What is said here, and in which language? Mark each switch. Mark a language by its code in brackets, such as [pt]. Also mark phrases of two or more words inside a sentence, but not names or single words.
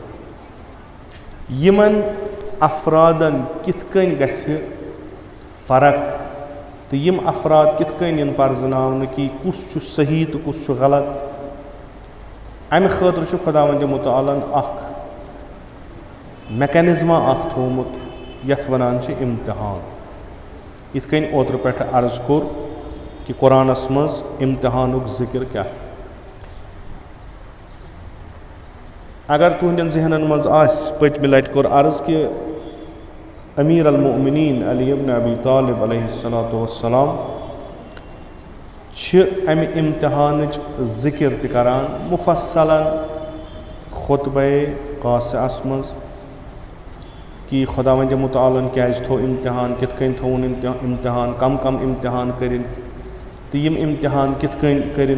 [ks] यमन अफरादन किथ कन गछ फर्क तो यम अफराद किथ कन इन परजनावन कि कुस छु सही तो कुस छु गलत, अमि खतर छु खुदावंद मुतआलन अख मैकेनिज्मा अख थोमुत यथ वनान छ इम्तिहान। इथ कन ओत्र पे अर्ज कोर कि कुरानस मज इम्तिहानुक जिक्र क्या छ। अगर तुहंदन जहनन मज आस पतमि लट कोर अर्ज कि अमीर अल-मुमिनीन अली इब्न अबी तालिब [ar] عليه الصلاة والسلام [ks] छ अमि इम्तिहानच जिक्र त करान मुफस्सलन खुतबे कासिअस मज कि खुदावंद मुतआलन क्याज थो इम्तिहान, किथ कन थोन इम्तिहान, कम कम इम्तिहान करिन, तो यम इम्तिहान किथ कन करिन।